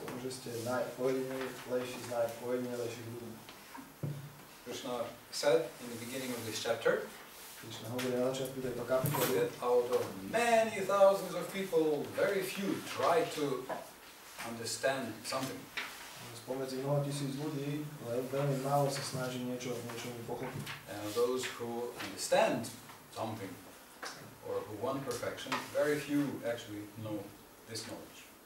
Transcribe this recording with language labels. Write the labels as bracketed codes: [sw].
[sk] že ste najojedinelejší z najojedinelejších ľudí. [en] Krishna said in the beginning of this chapter [sk] Krišna hovorí na začiatku tejto kapitoly, [en] that out of many thousands of people, very few try to understand something. [sk] Spomedzi mnoho tisíc ľudí, ale veľmi málo sa snaží niečo pochopiť. [en] And those who understand something or who want perfection, very few actually know this knowledge.